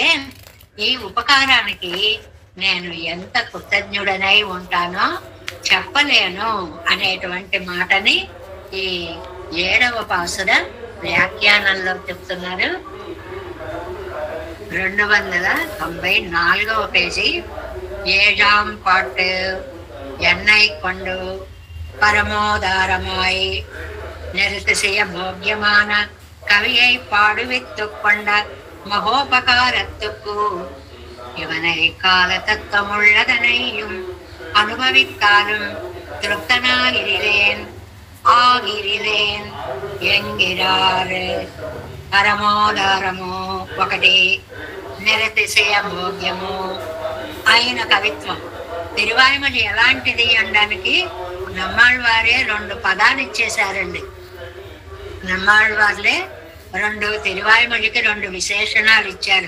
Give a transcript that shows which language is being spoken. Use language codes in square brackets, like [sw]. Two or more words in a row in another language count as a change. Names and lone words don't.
[te] ఈ ఉపకారానికి నేను ఎంత కృతజ్ఞుడనై ఉంటానో చెప్పలేను అనేటువంటి మాటని ఈ 7వ పాసుర వ్యాఖ్యానంలో చెప్తున్నారు. 294వ పేజీ. [ta] 7ஆம் பாட்டு. என்னை கொண்டு பரமோதாரமாய் நிறுத்திய போக்கியமான கவியை பாடுவித்து கொண்ட மகோபகாரத்துக்கு இவனை கால தத்துவமுள்ளதனையும் அனுபவித்தாலும் திருப்தனாகிறேன் ஆகிறேன் என்கிறார். [te] పరమోదారము ఒకటి, నిరతిశయ భోగ్యము అయిన కవిత్వం. తిరువాయిమొഴి ఎలాంటిది అనడానికి నమ్మాళ్ళవారే 2 పదాలు ఇచ్చేశారండి. నమ్మాళ్ళవార్లే 2 తిరువాయిమొഴിకి 2 విశేషణాలు ఇచ్చారు.